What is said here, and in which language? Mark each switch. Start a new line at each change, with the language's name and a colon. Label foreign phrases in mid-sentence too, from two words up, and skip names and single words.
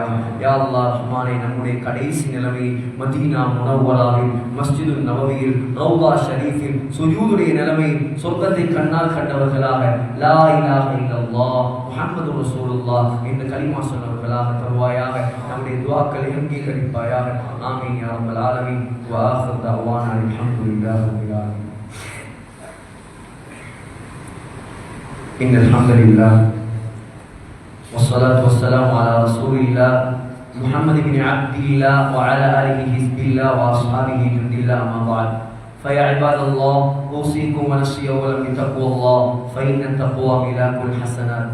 Tamil: யா அல்லாஹ் ரஹ்மானே, நம்முடைய கடைசி நிலைமை மதீனா முனவ்வராவில், மஸ்ஜிதுல் நபவியில், ரௌதா ஷரீஃபில் சுஜூதுடைய நிலைமை, சொர்க்கத்தை கண்ணால் கண்டவர்களாக
Arabic: لا إله إلا الله محمد رسول الله
Tamil: என்ற கலிமா சொன்னவர்களாக தருவாயாக. நம்முடைய துஆக்களை அங்கீகரிப்பாயாக.
Arabic: آمين يا رب العالمين. وآخر دعوانا الحمد لله رب العالمين. إن الحمد لله والصلاة والسلام على رسول الله محمد بن عبد الله وعلى آله حزب الله وأصحابه جند الله. أما بعد، فيا عباد الله، أوصيكم ونفسي أولا بتقوى الله، فإن التقوى ملاك الحسنات.